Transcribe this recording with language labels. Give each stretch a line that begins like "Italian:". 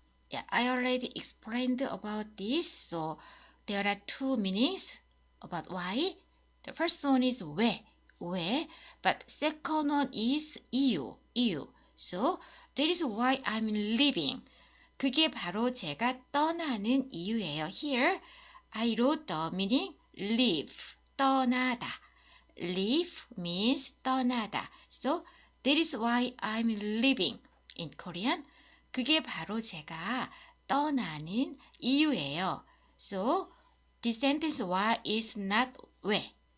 English: Yeah, I already explained about this. So there are two meanings about why. The first one is 왜, but second one is 이유. So that is why I'm leaving.
Korean: 그게 바로 제가 떠나는 이유예요.
English: Here I wrote the meaning leave, 떠나다. Leave means 떠나다. So that is why I'm leaving. In Korean,
Korean: 그게 바로 제가 떠나는 이유예요.
English: So, this sentence why is not 왜.